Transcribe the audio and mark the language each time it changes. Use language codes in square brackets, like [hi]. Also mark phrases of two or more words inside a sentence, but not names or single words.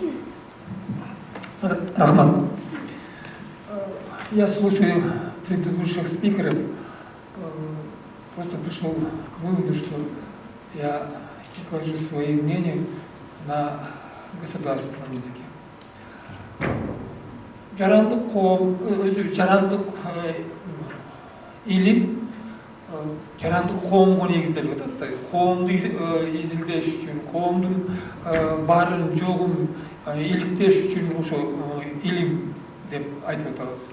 [ky] Рахмат. [ru] Я слушаю предыдущих спикеров, просто пришел к выводу, что я изложу свои мнения на государственном языке. [ky] Жарандык илим, жарандык коомго негизделип атат. Коомду изилдеш үчүн, коомдун баарын жогун иликтеш үчүн ошо илим деп айтып атабыз биз.